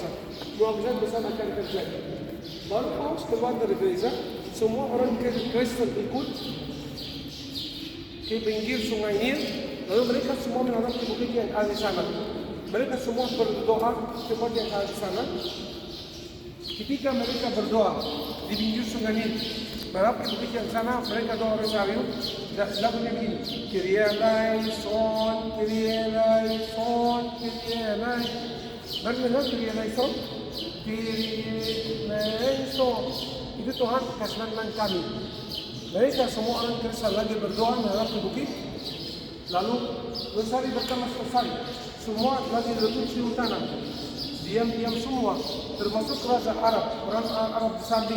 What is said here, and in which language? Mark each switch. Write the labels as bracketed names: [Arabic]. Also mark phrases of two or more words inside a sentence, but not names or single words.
[Indonesian] Mukjizat besar akan terjadi. Baru Paus keluar dari gereja, semua orang Kristen ikut ke pinggir sungai Nil, lalu mereka semua menghadap ke bukit yang ada di sana. Mereka semua berdoa tempat yang ada di sana. Ketika mereka berdoa di pinggir sungai Nil, menghadap ke bukit yang sana, mereka doa rosario. Lagunya begini, [Greek] Kyrie eleison, Kyrie eleison, Kyrie eleison. [Indonesian] Bagaimana [Greek] Kyrie eleison? Kyrie eleison. [Indonesian] Itu Tuhan kesenangan kami. Mereka semua orang Kristen lagi berdoa menghadap ke bukit. Lalu rosari pertama selesai. Semua lagi lutut cium tangan. Diam-diam semua, termasuk raja Arab, orang Arab di samping.